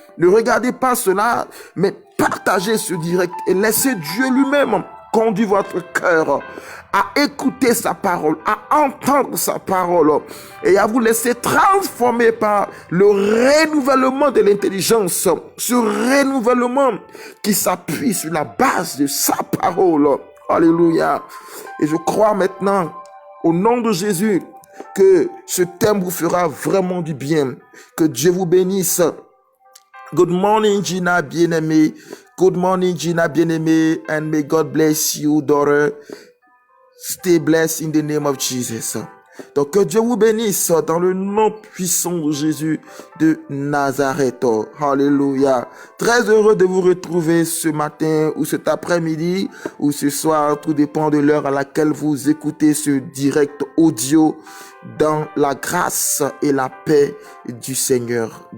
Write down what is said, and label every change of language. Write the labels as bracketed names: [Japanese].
[French] Ne regardez pas cela, mais partagez ce direct et laissez Dieu lui-même conduire votre cœur à écouter sa parole, à entendre sa parole et à vous laisser transformer par le renouvellement de l'intelligence, ce renouvellement qui s'appuie sur la base de sa parole. Alléluia. Et je crois maintenant, au nom de Jésus, que ce thème vous fera vraiment du bien. Que Dieu vous bénisse. [English] Good morning, Gina, bien-aimée. Good morning, Gina, bien-aimée. And may God bless you, daughter. Stay blessed in the name of Jesus. [French] Donc, que Dieu vous bénisse dans le nom puissant de Jésus de Nazareth. Alléluia. Très heureux de vous retrouver ce matin ou cet après-midi ou ce soir. Tout dépend de l'heure à laquelle vous écoutez ce direct audio dans la grâce et la paix du Seigneur.